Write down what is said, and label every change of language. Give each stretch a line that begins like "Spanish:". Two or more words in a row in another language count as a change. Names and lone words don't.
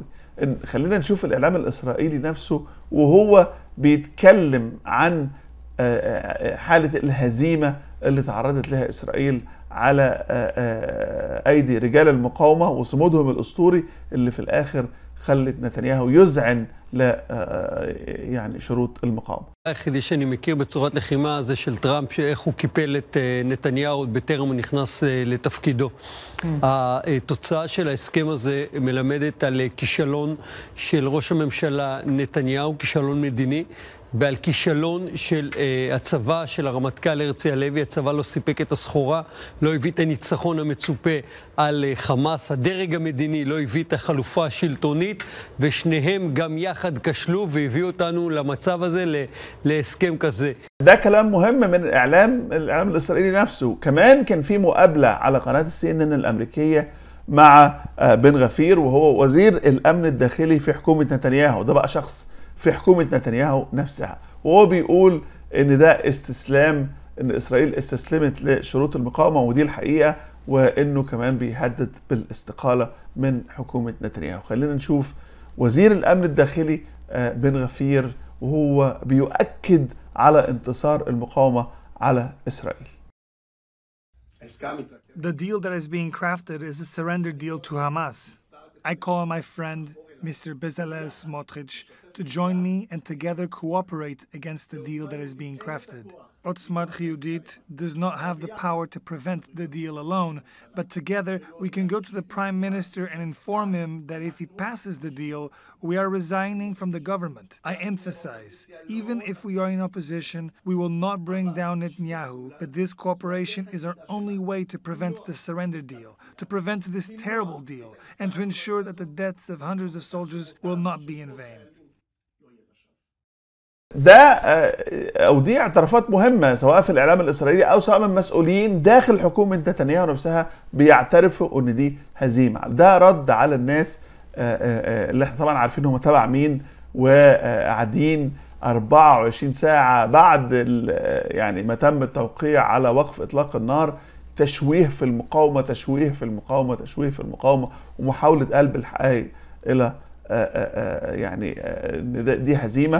Arabic: خلينا نشوف الإعلام الإسرائيلي نفسه وهو بيتكلم عن حالة الهزيمة اللي تعرضت لها إسرائيل على أيدي رجال المقاومة وصمودهم الأسطوري اللي في الآخر خلت نتنياهו יוזען يعني شروط المقاومة.
Hebrew: היחידי שאני מכיר בצורת לחימה זה של טראמפ, שאיך הוא קיפל את נתניהו בטרם הוא נכנס לתפקידו. התוצאה של ההסכם הזה מלמדת על כישלון של ראש הממשלה נתניהו, כישלון מדיני, ועל כישלון של הצבא, של הרמטכ"ל הרצי הלוי. הצבא לא סיפק את הסחורה, לא הביא את הניצחון המצופה על חמאס, הדרג המדיני לא הביא את החלופה השלטונית, ושניהם גם יחד כשלו והביאו אותנו למצב הזה, להסכם כזה.
Arabic: ده كلام مهم من الإعلام الإسرائيلي نفسه. كمان كان في مقابلة على قناة CNN الأمريكية مع بن غفير وهو وزير الأمن الداخلي في حكومة نتنياهو. ده بقى شخص في حكومة نتنياهو نفسها، وهو بيقول ان ده استسلام، ان اسرائيل استسلمت لشروط المقاومة، ودي الحقيقة، وانه كمان بيهدد بالاستقالة من حكومة نتنياهو. خلينا نشوف وزير الامن الداخلي بن غفير وهو بيؤكد على انتصار المقاومة على اسرائيل.
English: The deal that is being crafted is a surrender deal to Hamas. I call on my friend Mr. Bezalel Smotrich to join me and together cooperate against the deal that is being crafted. Otzma Yehudit does not have the power to prevent the deal alone, but together we can go to the Prime Minister and inform him that if he passes the deal, we are resigning from the government. I emphasize, even if we are in opposition, we will not bring down Netanyahu, but this cooperation is our only way to prevent the surrender deal, to prevent this terrible deal, and to ensure that the deaths of hundreds of soldiers will not be in vain.
Arabic: ده او دي اعترافات مهمه سواء في الاعلام الاسرائيلي او سواء من مسؤولين داخل حكومه نتنياهو نفسها بيعترفوا ان دي هزيمه. ده رد على الناس اللي احنا طبعا عارفين هم تبع مين وقاعدين 24 ساعه بعد يعني ما تم التوقيع على وقف اطلاق النار تشويه في المقاومه، تشويه في المقاومه، تشويه في المقاومه، ومحاوله قلب الحقائق الى يعني دي هزيمه.